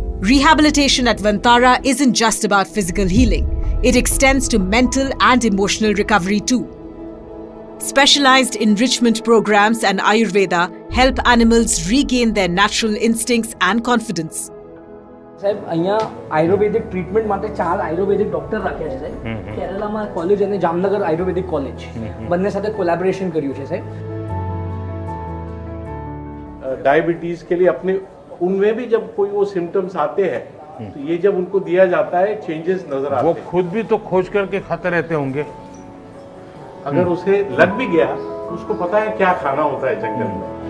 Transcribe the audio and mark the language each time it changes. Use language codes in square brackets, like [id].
[en] Rehabilitation at Vantara isn't just about physical healing. It extends to mental and emotional recovery too. Specialized enrichment programs and Ayurveda help animals regain their natural instincts and confidence. [gu] સાહેબ અહીંયા આયુર્વેદિક treatment માટે 4 આયુર્વેદિક doctor રાખ્યા છે સાહેબ. કેરલામાં college અને જામનગર આયુર્વેદિક college બંને સાથે collaboration કર્યું છે સાહેબ. [hi] डायबिटीज के लिए अपने उनमें भी जब कोई वो सिम्टम्स आते हैं तो ये जब उनको दिया जाता है चेंजेस नजर आते हैं. वो खुद भी तो खोज करके खाते रहते होंगे. अगर उसे लग भी गया तो उसको पता है क्या खाना होता है जंगल में.